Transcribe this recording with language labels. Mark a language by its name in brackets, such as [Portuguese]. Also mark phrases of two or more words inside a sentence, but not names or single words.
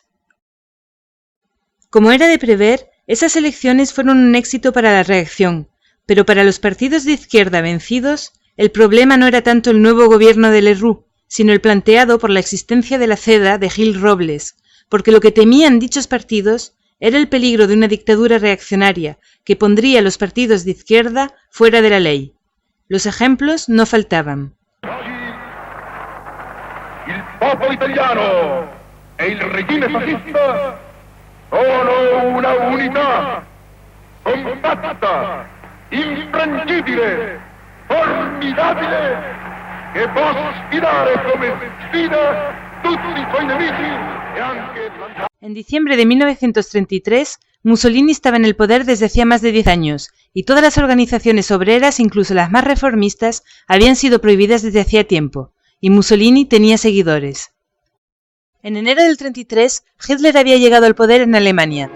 [Spanish] Como era de prever, esas elecciones fueron un éxito para la reacción, pero para los partidos de izquierda vencidos, el problema no era tanto el nuevo gobierno de Lerroux, sino el planteado por la existencia de la CEDA de Gil Robles, porque lo que temían dichos partidos era el peligro de una dictadura reaccionaria que pondría a los partidos de izquierda fuera de la ley. Los ejemplos no faltaban. [Italian] Il popolo italiano e il regime fascista sono una unità compatta, infrangibile, formidabile, che può sfidare come sfida tutti i suoi nemici e anche... [Spanish] En diciembre de 1933, Mussolini estaba en el poder desde hacía más de 10 años, y todas las organizaciones obreras, incluso las más reformistas, habían sido prohibidas desde hacía tiempo, y Mussolini tenía seguidores. En enero del 33, Hitler había llegado al poder en Alemania.